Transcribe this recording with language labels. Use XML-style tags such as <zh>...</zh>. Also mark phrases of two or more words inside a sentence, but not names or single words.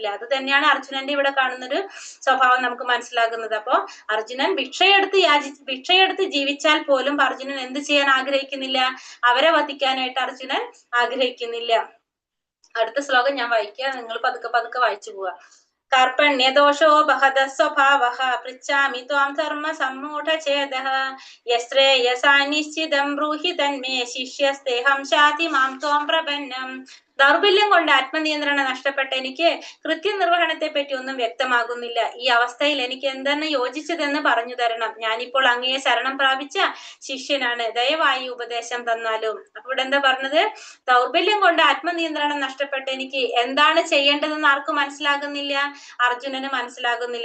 <ml>അത് തന്നെയാണ് അർജുനന്റെ ഇവിടെ കാണുന്നൊരു സ്വഭാവം നമുക്ക് മനസ്സിലാകുന്നത്. അപ്പോ അർജുനൻ ഭിക്ഷയെടുത്ത് ജീവിച്ചാൽ പോലും അർജുനൻ എന്ത് ചെയ്യാൻ ആഗ്രഹിക്കുന്നില്ല? അവരെ വധിക്കാനായിട്ട് അർജുനൻ ആഗ്രഹിക്കുന്നില്ല. അടുത്ത ശ്ലോകം ഞാൻ വായിക്കാം, നിങ്ങൾ പതുക്കെ പതുക്കെ വായിച്ചു പോവാ.</ml> <sa>कार्पण्यदोषो बहदः स्वभावः पृच्छामि त्वां धर्मसम्मूढचेदः यश्रेयसा निश्चितं ब्रूहि तन्मे शिष्यस्तेहं शाति मां त्वां प्रपन्नम्.</sa> <ml>ദൗർബല്യം കൊണ്ട് ആത്മനിയന്ത്രണം നഷ്ടപ്പെട്ട എനിക്ക് കൃത്യനിർവഹണത്തെ പറ്റി ഒന്നും വ്യക്തമാകുന്നില്ല. ഈ അവസ്ഥയിൽ എനിക്ക് എന്തെന്ന് യോജിച്ചതെന്ന് പറഞ്ഞു തരണം. ഞാനിപ്പോൾ അങ്ങയെ ശരണം പ്രാപിച്ച ശിഷ്യനാണ്, ദയവായി ഉപദേശം തന്നാലും. അപ്പൊ ഇവിടെ എന്താ പറഞ്ഞത്? ദൗർബല്യം കൊണ്ട് ആത്മനിയന്ത്രണം നഷ്ടപ്പെട്ട എനിക്ക് എന്താണ് ചെയ്യേണ്ടതെന്ന് ആർക്കും മനസ്സിലാകുന്നില്ല, അർജുനന് മനസ്സിലാകുന്നില്ല.</ml>